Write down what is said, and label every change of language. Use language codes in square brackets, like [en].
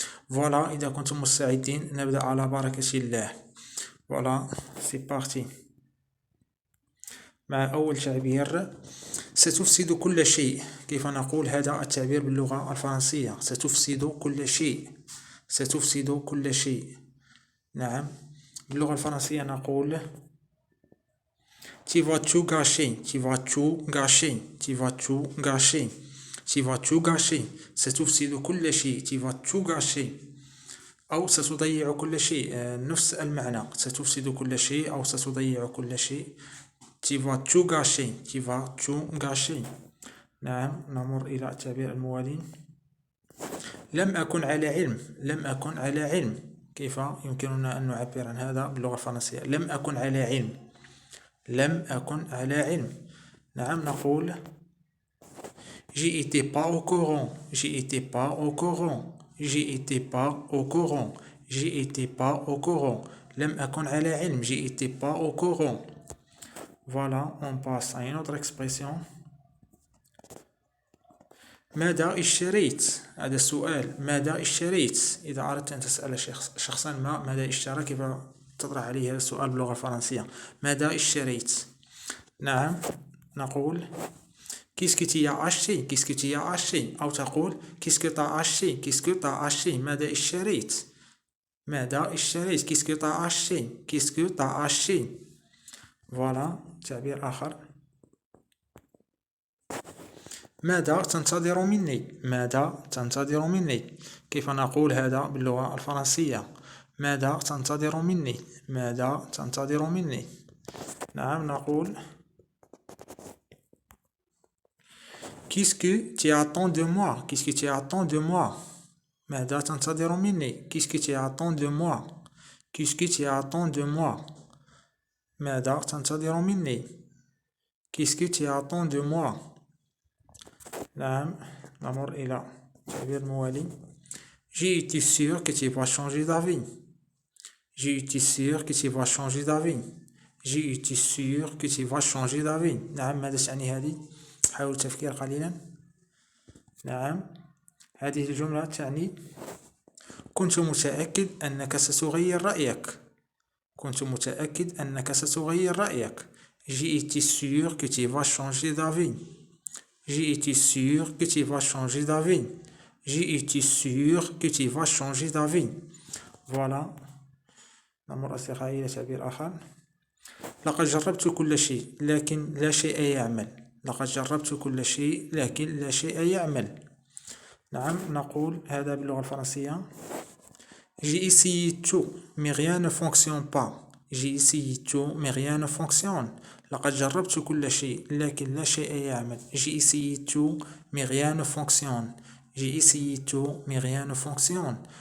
[ar] فوالا، إذا كنتم مستعدين نبدأ على بركة الله. [fr] فوالا سي بارتي. [ar] مع أول تعبير: ستفسد كل شيء. كيف نقول هذا التعبير باللغة الفرنسية؟ ستفسد كل شيء، ستفسد كل شيء. نعم، باللغة الفرنسية نقول [fr] Tu vas tout gâcher, tu vas tout gâcher, tu vas tout gâcher, tu vas tout gâcher. [ar] ستفسد كل شيء، [fr] tu vas tout gâcher. [ar] أو ستضيع كل شيء، نفس المعنى، ستفسد كل شيء أو ستضيع كل شيء. [fr] Tu vas tout gâcher, tu vas tout gâcher. [ar] نعم، نمر إلى التعبير الموالي: لم أكن على علم، لم أكن على علم. كيف يمكننا أن نعبر عن هذا باللغة الفرنسية؟ لم أكن على علم، لم أكن على علم. نعم، نقول [fr] J'y étais pas au courant, j'y étais pas au courant, j'y étais pas au courant, j'y étais pas au courant. [ar] لم أكن على علم، [fr] j'y étais pas au courant. Voilà, on passe à une autre expression. [ar] ماذا اشتريت؟ هذا السؤال، ماذا اشتريت؟ إذا أردت أن تسأل شخصا ما ماذا اشترى، كيف تطرح عليه هذا السؤال باللغة الفرنسية؟ ماذا اشتريت؟ نعم، نقول [fr] Qu'est-ce que tu as acheté? Qu'est-ce que tu as acheté? [ar] أو تقول [fr] Qu'est-ce que tu as acheté? Qu'est-ce que tu as acheté? [ar] ماذا اشتريت؟ ماذا اشتريت؟ [fr] Qu'est-ce que tu as acheté? Qu'est-ce que tu as acheté? [ar] Voilà, تعبير آخر. ماذا تنتظر مني؟ ماذا تنتظر مني؟ كيف نقول هذا باللغة الفرنسية؟ ماذا تنتظر مني؟ ماذا تنتظر مني؟ نعم، نقول [fr] Qu'est-ce que tu attends de moi? Qu'est-ce que tu attends de moi? [ar] ماذا تنتظر مني؟ [fr] Qu'est-ce que tu attends de moi? Qu'est-ce que tu attends de moi? [ar] ماذا تنتظر مني؟ [fr] Qu'est-ce que tu attends de moi? [ar] نعم، نمر إلى التعبير الموالي: [fr] J'ai été sûr que tu vas changer d'avis. J'ai été sûr que tu vas changer d'avis. J'ai été sûr que tu vas changer d'avis. [ar] نعم، ماذا تعني هذه؟ حاول التفكير قليلا. نعم، هذه الجملة تعني كنت متأكد أنك ستغير رأيك. كنت متأكد أنك ستغير رأيك. [fr] J'ai été sûr que tu vas changer d'avis. J'ai été sûr que tu vas changer d'avis. J'ai été sûr que tu vas changer d'avis. Voilà. [ar] نمر أصدقائي إلى تعبير آخر. لقد جربت كل شيء لكن لا شيء يعمل. لقد جربت كل شيء لكن لا شيء يعمل. نعم، نقول هذا باللغة الفرنسية: [fr] J'ai essayé tout, mais rien ne fonctionne pas. J'ai essayé tout, mais rien ne fonctionne. [ar] لقد جربت كل شيء لكن لا شيء يعمل. [fr] J'ai essayé tout, mais rien ne fonctionne. J'ai essayé tout, mais rien ne fonctionne.